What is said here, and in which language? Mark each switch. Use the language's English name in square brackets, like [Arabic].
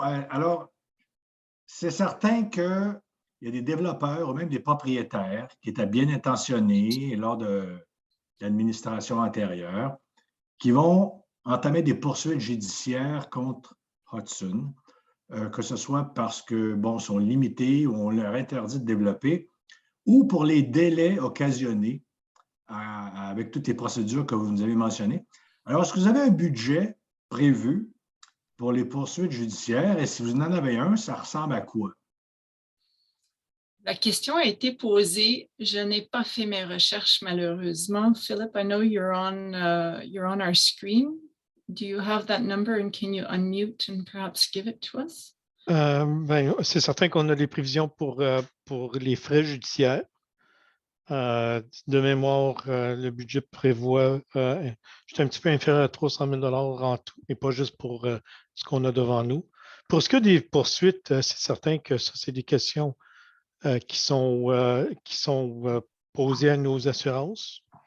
[French] Alors, c'est certain qu'il y a des développeurs ou même des propriétaires qui étaient bien intentionnés lors de l'administration antérieure qui vont entamer des poursuites judiciaires contre Hudson, que ce soit parce que, bon, sont limités ou on leur interdit de développer, ou pour les délais occasionnés avec toutes les procédures que vous nous avez mentionnées. Alors, est-ce que vous avez un budget prévu pour les poursuites judiciaires? Et si vous en avez un, ça ressemble à quoi? La question a été posée. Je n'ai pas fait mes recherches, malheureusement. [English] Philip, I know you're on our screen. Do you have that number and can you unmute and perhaps give it to us? [French] C'est certain qu'on a les prévisions pour les frais judiciaires. De mémoire, le budget prévoit juste un petit peu inférieur à 300 000 $ en tout, et pas juste pour ce qu'on a devant nous. Pour ce qui est des poursuites, c'est certain que ça, c'est des questions qui sont posées à nos assurances.